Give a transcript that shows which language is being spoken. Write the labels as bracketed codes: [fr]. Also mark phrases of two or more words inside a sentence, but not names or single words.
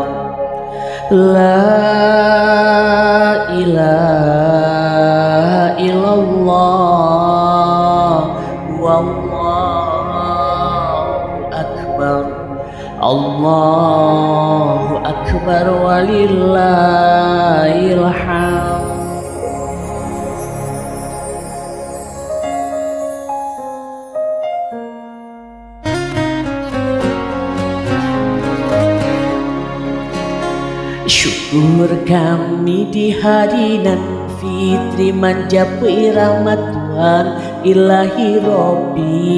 [ar] لا إله إلا الله والله أكبر. الله أكبر ولله الحمد. [id] Syukur kami di hari nan fitri manjapai rahmat Tuhan [ar] إلهي ربي.